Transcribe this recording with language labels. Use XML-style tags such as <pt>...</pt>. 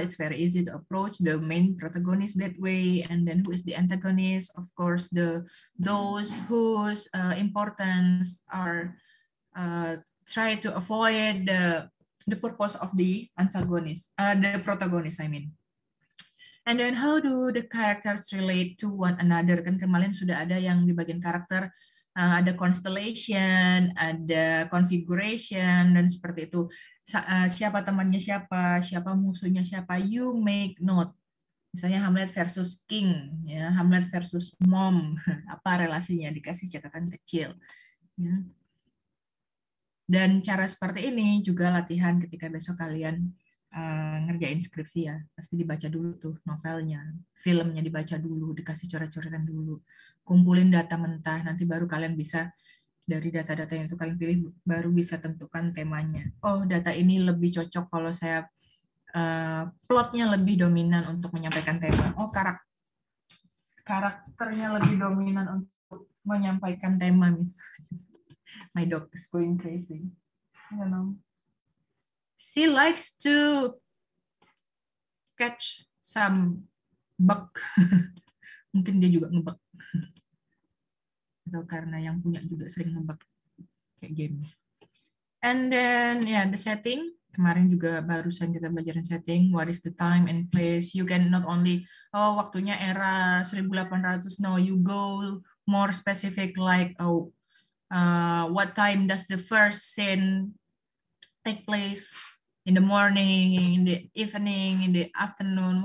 <en>It's very easy to approach the main protagonist that way. And then who is the antagonist? Of course, those whose importance are try to avoid the purpose of the antagonist, the protagonist, I mean. And then how do the characters relate to one another?</en> <id>Kan kemarin sudah ada yang di bagian karakter, ada constellation, ada configuration, dan seperti itu. Siapa temannya siapa, siapa musuhnya siapa,</id> <en>you make note.</en> <id>Misalnya Hamlet versus King, ya, Hamlet versus Mom, apa relasinya, dikasih catatan kecil. Ya. Dan cara seperti ini juga latihan ketika besok kalian ngerjain skripsi ya, pasti dibaca dulu tuh novelnya, filmnya dibaca dulu, dikasih coret-coretan dulu, kumpulin data mentah, nanti baru kalian bisa dari data-data yang itu kalian pilih baru bisa tentukan temanya. Oh, data ini lebih cocok kalau saya plotnya lebih dominan untuk menyampaikan tema. Oh, karakternya lebih dominan untuk menyampaikan tema.</id> <en>My dog is going crazy. I don't know. She likes to catch some bug.</en> <id>Mungkin dia juga ngebug. Atau karena yang punya juga sering ngebug kayak game.</id> <en>And then the setting.</en> <id>Kemarin juga barusan kita belajarin setting.</id> <en>What is the time and place? You can not only</en> <id>waktunya</id> <en>era 1800. No, you go more specific like what time does the first scene take place, in the morning, in the evening, in the afternoon.</en>